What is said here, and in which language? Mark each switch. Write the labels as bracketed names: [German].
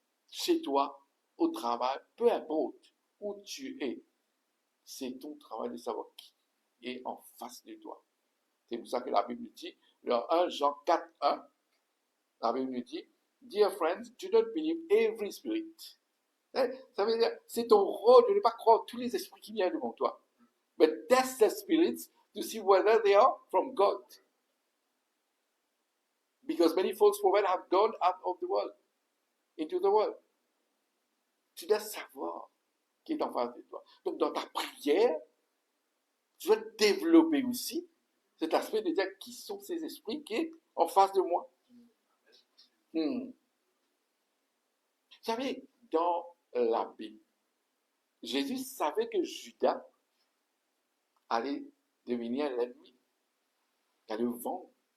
[French] Chez toi, au travail, peu importe où tu es, c'est ton travail de savoir qui est en face de toi. C'est pour ça que la Bible dit, dans 1 Jean 4, 1, la Bible dit, [English] Dear friends, do not believe every spirit. [French] Ça veut dire, c'est ton rôle de ne pas croire tous les esprits qui viennent devant toi. [English] But test the spirits to see whether they are from God. Because many false prophets have gone out of the world, into the world. [French] Tu dois savoir qui est en face de toi. Donc, dans ta prière, tu dois développer aussi cet aspect de dire qui sont ces esprits qui sont en face de moi. Vous savez, dans la Bible, Jésus savait que Judas allait devenir l'ennemi, allait le vendre.